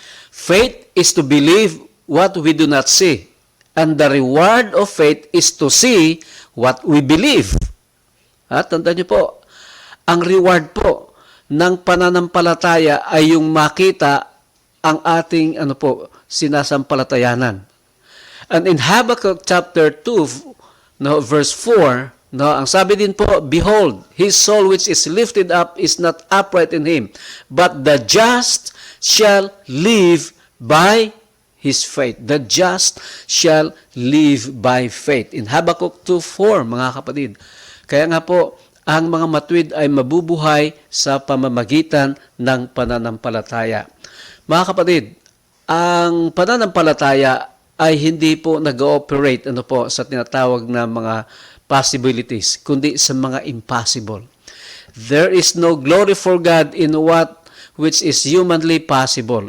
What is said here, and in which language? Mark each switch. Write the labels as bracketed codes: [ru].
[en] Faith is to believe what we do not see, and the reward of faith is to see what we believe. [tl] Tandaan niyo po, ang reward po ng pananampalataya ay yung makita ang ating sinasampalatayanan. [en] And in Habakkuk chapter 2, verse 4, [tl] ang sabi din po, [en] behold, his soul which is lifted up is not upright in him, but the just shall live by his faith. The just shall live by faith. In Habakkuk 2:4, [tl] mga kapatid. Kaya nga po, ang mga matuwid ay mabubuhay sa pamamagitan ng pananampalataya. Mga kapatid, ang pananampalataya ay hindi po nag-ooperate sa tinatawag na mga possibilities, kundi sa mga impossible. [en] There is no glory for God in what which is humanly possible.